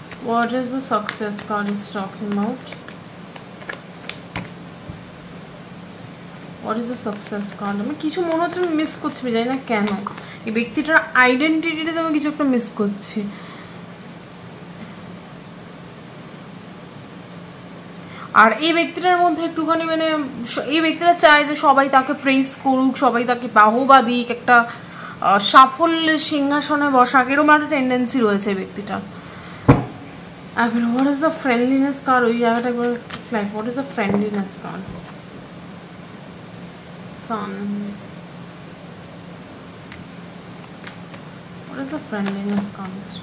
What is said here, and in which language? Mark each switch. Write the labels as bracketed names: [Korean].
[English] What is the success card is talking about? What is the success card? [Bangla] আমি কিছু মনে হচ্ছে আমি মিস করছি, জানি না কেন। এই ব্যক্তিটার আইডেন্টিটিতে আমি কিছু একটা মিস করছি। আর এই ব্যক্তিটার মধ্যে একটুখানি মানে এই ব্যক্তিটা চায় যে সবাই তাকে প্রেস করুক, সবাই তাকে বাহবা দিক, একটা সাফল্যের সিংহাসনে বসাক, এরকম একটা টেন্ডেন্সি রয়েছে এই ব্যক্তিটার। [English] এখন what is the friendliness card? [Bangla] ওই জায়গাটা একবার like [English] what is the friendliness card? Sun. What is the friendliness card?